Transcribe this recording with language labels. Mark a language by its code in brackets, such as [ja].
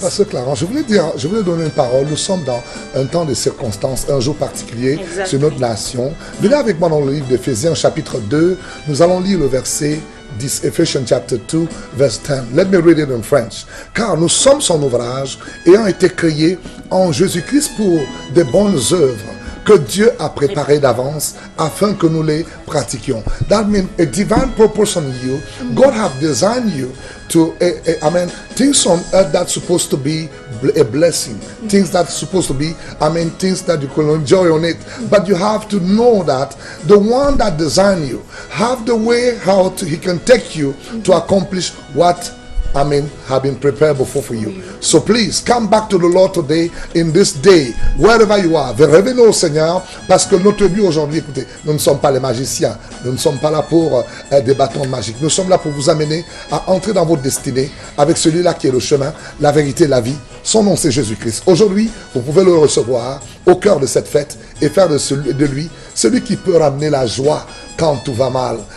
[fr] Parce que Clarence, je voulais donner une parole. Nous sommes dans un temps de circonstances, un jour particulier sur notre nation. Venez avec moi dans le livre d'Éphésiens chapitre 2. Nous allons lire le verset [en] this Ephesians chapter 2 verse 10. Let me read it in French. [fr] Car nous sommes son ouvrage ayant été créés en Jésus-Christ pour de bonnes œuvres que Dieu a préparées d'avance afin que nous les pratiquions. [en] That means a divine purpose on you. God have designed you to, things on earth that's supposed to be a blessing. Things that's supposed to be, things that you can enjoy on it. But you have to know that the one that designed you have the way how he can take you to accomplish what have been prepared before for you. So please come back to the Lord today, in this day, wherever you are. [fr] Revenez au Seigneur, parce que notre but aujourd'hui, écoutez, nous ne sommes pas les magiciens, nous ne sommes pas là pour des bâtons magiques. Nous sommes là pour vous amener à entrer dans votre destinée avec celui-là qui est le chemin, la vérité, la vie. Son nom c'est Jésus-Christ. Aujourd'hui, vous pouvez le recevoir au cœur de cette fête et faire de lui celui qui peut ramener la joie quand tout va mal.